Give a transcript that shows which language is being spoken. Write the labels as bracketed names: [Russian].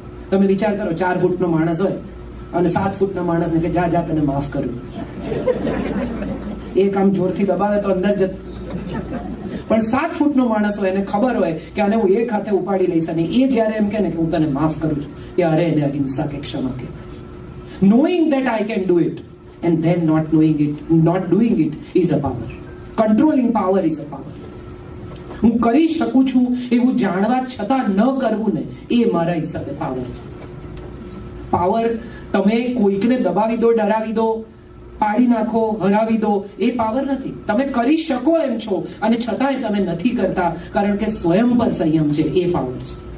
[Gujarati] તમે વિચાર કરો, 4 ફૂટનો માણસ હોય અને 7 ફૂટના માણસને કે જા જા તને માફ કર્યું. એક આમ જોરથી દબાવે તો અંદર જતું. પણ 7 ફૂટનો માણસ હોય, એને ખબર હોય કે આને હું એક હાથે ઉપાડી લઈશ, અને એ જ્યારે એમ કહે ને કે હું તને માફ કરું છું, ત્યારે એને અહિંસા કે ક્ષમા કહેવાય. [English] Knowing that I can do it and then not doing it is a power. Controlling power is a power. [Gujarati] હું કરી શકું છું એવું જાણવા છતાં ન કરવું ને, એ મારા હિસાબે પાવર છે. પાવર તમે કોઈકને દબાવી દો, ડરાવી દો, પાડી નાખો, હરાવી દો, એ પાવર નથી. તમે કરી શકો એમ છો અને છતાંય તમે નથી કરતા કારણ કે સ્વયં પર સંયમ છે, એ પાવર છે.